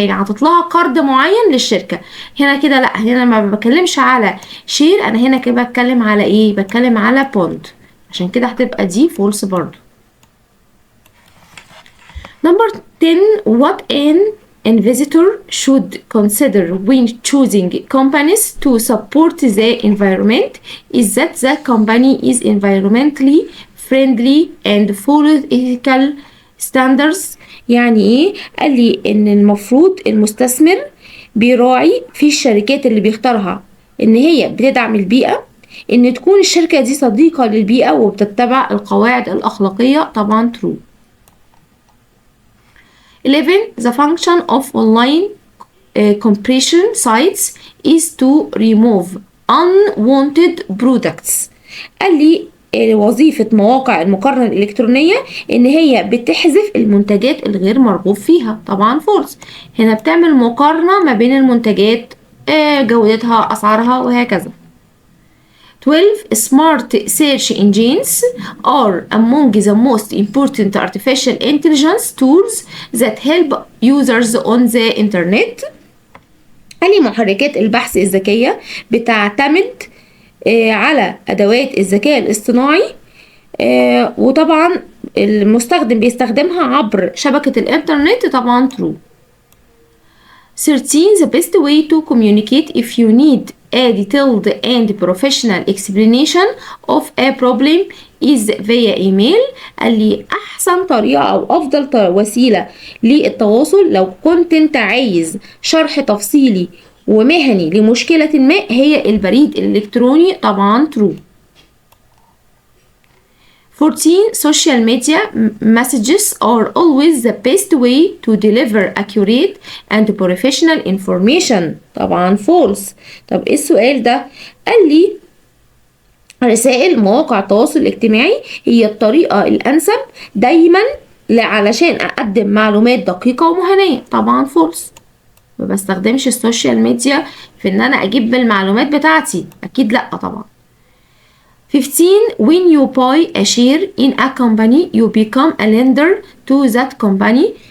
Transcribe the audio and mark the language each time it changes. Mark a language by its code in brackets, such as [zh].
[ar] يعني هتطلع قرض معين للشركة. هنا كده لا، هنا ما بتكلمش على شير، انا هنا كده بتكلم على ايه؟ بتكلم على بوند. عشان كده هتبقى دي فولس برضو. [en] Number 10, what an and visitor should consider when choosing companies to support the environment is that the company is environmentally friendly and follows ethical standards. [ar] يعني ايه؟ قال لي ان المفروض المستثمر بيراعي في الشركات اللي بيختارها ان هي بتدعم البيئة، ان تكون الشركة دي صديقة للبيئة وبتتبع القواعد الأخلاقية. طبعا true. 11. [en] The function of online compression sites is to remove unwanted products. [ar] قال لي وظيفة مواقع المقارنة الإلكترونية إن هي بتحذف المنتجات الغير مرغوب فيها. طبعا false. هنا بتعمل مقارنة ما بين المنتجات، جودتها، أسعارها، وهكذا. 12. [en] Smart search engines are among the most important artificial intelligence tools that help users on the internet. [ar] قال لي محركات البحث الذكية بتعتمد على أدوات الذكاء الاصطناعي، وطبعا المستخدم بيستخدمها عبر شبكة الإنترنت. طبعا true. 13. [en] The best way to communicate if you need a detailed and professional explanation of a problem is via email. [ar] قال لي أحسن طريقة أو أفضل وسيلة للتواصل لو كنت أنت عايز شرح تفصيلي ومهني لمشكلة ما هي البريد الإلكتروني. طبعا true. 14. [en] Social media messages are always the best way to deliver accurate and professional information. [ar] طبعا false. طب ايه السؤال ده؟ قال لي رسائل مواقع التواصل الاجتماعي هي الطريقة الأنسب دايما علشان أقدم معلومات دقيقة ومهنية. طبعا false. ما بستخدمش السوشيال ميديا في ان انا اجيب المعلومات بتاعتي، اكيد لا طبعا. 15. [en] When you buy a share in a company you become a lender to that company.